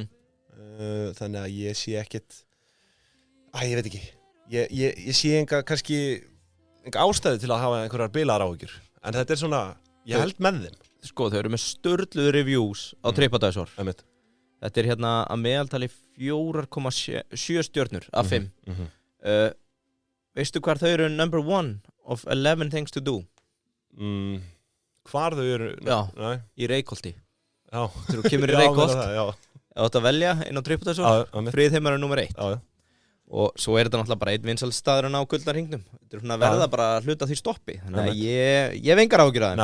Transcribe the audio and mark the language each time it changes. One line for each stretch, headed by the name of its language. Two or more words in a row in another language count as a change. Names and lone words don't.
Icelandic: Þannig að ég sé ekkert, ég veit ekki, ég sé kannski enga ástæðu til að hafa einhverjar bilaðar áhyggjur, en þetta svona, ég held með þeim. Sko, þau eru með störluð reviews á TripAdvisor. Þetta hérna að meðaltali 4,7 stjörnur af 5. Veistu hvar þau eru
English: number 1 of 11 things to do?
Icelandic: Hvar þau eru? Já, í Reykholti. Já. Þú kemur í Reykholt, þú átt að velja inn á TripAdvisor, Friðheimur nummer 1. Já. Og svo þetta náttúrulega bara einn vinsæll staðurinn á Gullnarhringnum. Þetta svona verða bara að hluta því stoppi. Þannig að ég hef engar áhyggjur af þeim.